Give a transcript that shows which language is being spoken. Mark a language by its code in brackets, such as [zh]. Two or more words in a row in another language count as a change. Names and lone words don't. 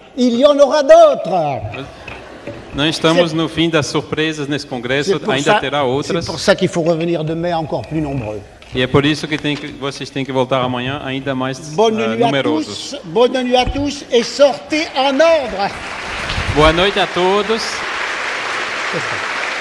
[fr] Il y en aura d'autres. [pt] Não estamos no fim das surpresas nesse congresso, ainda terá outras. [fr] C'est pour ça qu'il faut revenir demain encore plus nombreux. [pt] E é por isso que vocês têm que voltar amanhã ainda mais numerosos. [fr] Bonne nuit à tous et sortez en ordre. [pt] Boa noite a todos. [fr] C'est ça.